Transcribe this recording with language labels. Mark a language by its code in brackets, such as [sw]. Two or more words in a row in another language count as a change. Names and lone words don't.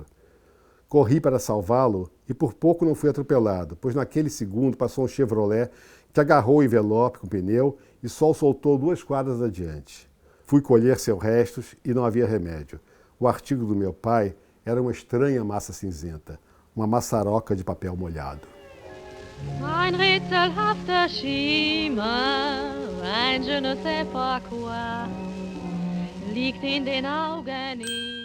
[pt] Corri para salvá-lo e por pouco não fui atropelado, pois naquele segundo passou um Chevrolet que agarrou o envelope com o pneu e só o soltou 2 quadras adiante. Fui colher seus restos e não havia remédio. O artigo do meu pai era uma estranha massa cinzenta, uma maçaroca de papel molhado. [de] Ein rätselhafter Schimmer, ein [fr] je ne sais pas quoi, [de] liegt in den Augen.